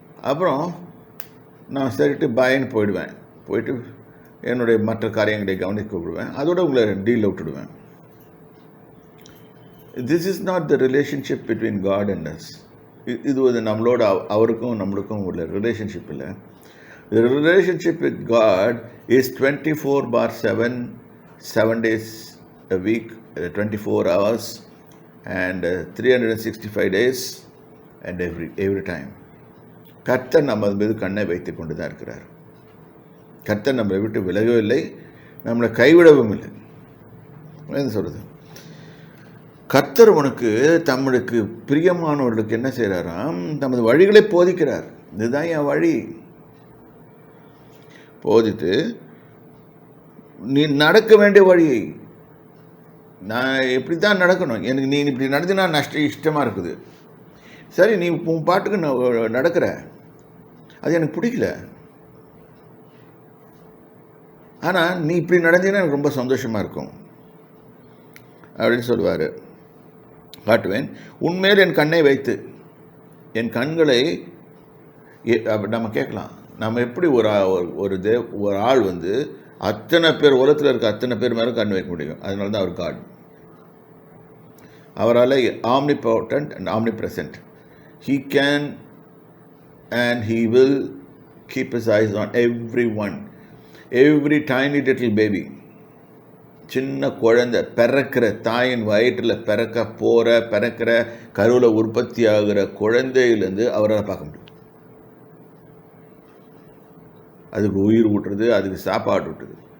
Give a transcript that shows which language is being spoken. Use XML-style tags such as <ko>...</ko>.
<ta>அப்புறம் நான் சரிட்டு பாயின்னு போயிட்டு என்னுடைய மற்ற காரியங்களை கவனிக்க விடுவேன். அதோட உங்களை டீலில் விட்டுடுவேன்.</ta> <en>This is not the relationship between God and us.</en> <ta>இது நம்மளோட அவருக்கும் நம்மளுக்கும் உள்ள ரிலேஷன்ஷிப் இல்லை.</ta> <en>The relationship with God is 24/7, 7 days a week, 24 hours, and 365 days, and every time.</en> <ta>கர்த்தர் நம்ம மீது கண்ணை வைத்து கொண்டு தான் இருக்கிறார். கர்த்தர் நம்மளை விட்டு விலகவில்லை, நம்மளை கைவிடவும் இல்லை. என்ன சொல்கிறது, கர்த்தர் உனக்கு தம்முக்கு பிரியமானவர்களுக்கு என்ன செய்கிறாராம், தமது வழிகளை போதிக்கிறார். இதுதான் என் வழி போதித்து நீ நடக்க வேண்டிய வழியை, நான் எப்படி தான் நடக்கணும், எனக்கு நீ இப்படி நடத்தினா இஷ்டமாக இருக்குது. சரி, நீ உன் பாட்டுக்கு நடக்கிற, அது எனக்கு பிடிக்கல, ஆனால் நீ இப்படி நடந்தீங்கன்னா எனக்கு ரொம்ப சந்தோஷமாக இருக்கும் அப்படின்னு சொல்லுவார். காட்டுவேன், உன்மேல் என் கண்ணை வைத்து, என் கண்களை நம்ம கேட்கலாம், நம்ம எப்படி ஒரு ஆள் அத்தனை பேர் உலகத்தில் இருக்க அத்தனை பேர் மேலே கண் வைக்க முடியும்? அதனால தான் அவர் காட். அவரால்</ta> <en>omnipotent and omnipresent. He can and he will keep his eyes on everyone. Every tiny little baby,</en> <ta>சின்ன குழந்தை பிறக்கிற தாயின் வயிற்றில் பிறக்கிற கருவில் உற்பத்தி ஆகிற குழந்தையிலேருந்து அவரால் பார்க்க முடியும். அதுக்கு உயிர் ஊட்டுறது, அதுக்கு சாப்பாடு ஊட்டுறது.</ta>